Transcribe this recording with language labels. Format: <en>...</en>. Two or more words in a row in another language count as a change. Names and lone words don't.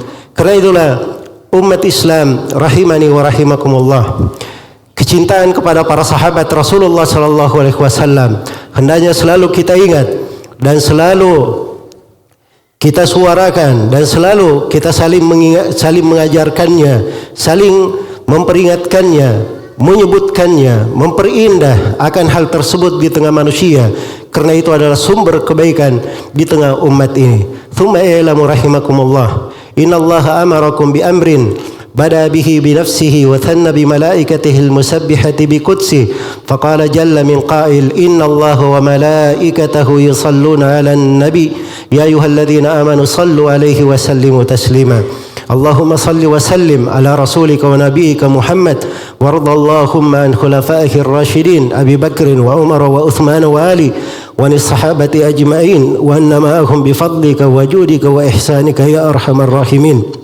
<id>Karena itulah umat Islam</id> <ar>رحمني ورحمكم الله,</ar> <id>kecintaan kepada para sahabat Rasulullah</id> <ar>صلى الله عليه وسلم</ar> <id>hendaknya selalu kita ingat dan selalu kita suarakan, dan selalu kita saling mengajarkannya, saling memperingatkannya, menyebutkannya, memperindah akan hal tersebut di tengah manusia, karena itu adalah sumber kebaikan di tengah umat ini.</id> <ar>ثم اعلموا رحمكم الله إن الله أمركم بأمر بدأ به بنفسه وثنى بملائكته المسبحة بقدسه فقال جل من قائل إن الله وملائكته يصلون على النبي يا أيها الذين آمنوا صلوا عليه وسلموا تسليما. اللهم صل وسلم على رسولك ونبيك محمد وارض اللهم عن خلفائه الراشدين أبي بكر وعمر وعثمان وعلي وعن الصحابة أجمعين وأن معهم بفضلك وجودك وإحسانك يا أرحم الراحمين.</ar>